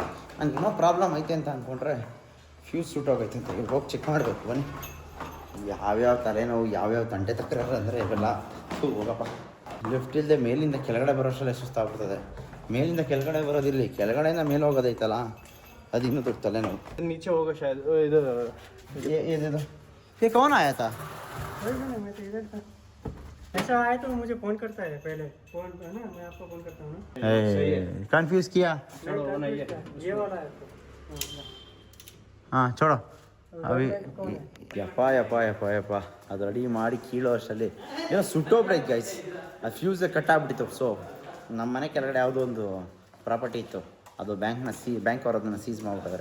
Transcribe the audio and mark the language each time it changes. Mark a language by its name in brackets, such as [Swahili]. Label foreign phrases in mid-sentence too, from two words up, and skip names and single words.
[Kannada] ನಂಗೆ ಏನೋ ಪ್ರಾಬ್ಲಮ್ ಐತೆ ಅಂತ ಅಂದ್ಕೊಂಡ್ರೆ ಫ್ಯೂಸ್ ಸುಟ್ಟೋಗೈತೆ ಅಂತ. ಇವಾಗ ಹೋಗಿ ಚೆಕ್ ಮಾಡಬೇಕು. ಬನ್ನಿ ಯಾವ್ಯಾವ ತಲೆನೋವು, ಯಾವ್ಯಾವ ತಂಟೆ ತಕರಾರು ಅಂದರೆ ಇವೆಲ್ಲ ಹೋಗಪ್ಪ. ಲಿಫ್ಟ್ ಇಲ್ಲದೆ ಮೇಲಿಂದ ಕೆಳಗಡೆ ಬರೋಷ್ಟರಲ್ಲೇ ಸುಸ್ತಾಗ್ಬಿಡ್ತದೆ. ಮೇಲಿಂದ ಕೆಳಗಡೆ ಬರೋದಿರಲಿ, ಕೆಳಗಡೆಯಿಂದ ಮೇಲೆ ಹೋಗೋದೈತಲ್ಲ ಅದು ಇನ್ನೂ ದೊಡ್ಡ ತಲೆನೋವು. [Hindi] नीचे होगा शायद इधर ಇದು ये कौन आया था? मैं तो इधर था ऐसा आया तो मुझे फोन करता है पहले फोन है ना मैं आपको फोन करता हूँ ना कंफ्यूज किया. ये वाला है [Kannada] ಹಾಂ [Hindi] छोड़ो अभी [Kannada] ಯಪ್ಪ ಯಪ್ಪ ಯಪ್ಪ ಯಪ್ಪ ಅದು ರೆಡಿ ಮಾಡಿ ಕೀಳೋ ಅಷ್ಟರಲ್ಲಿ ಏನೋ ಸುಟ್ಟೋಗ್ಬಿಟ್ಟೈತೆ ಗೈಸ್. ಅದು [English] fuse cut [Kannada] ಆಗ್ಬಿಟ್ಟಿತ್ತು. ಸೊ ನಮ್ಮ ಮನೆ ಕೆಳಗಡೆ ಯಾವುದೋ ಒಂದು ಪ್ರಾಪರ್ಟಿ ಇತ್ತು, ಅದು ಬ್ಯಾಂಕ್ ಅವರು ಅದನ್ನು ಸೀಸ್ ಮಾಡಿಬಿಟ್ಟಿದ್ದಾರೆ.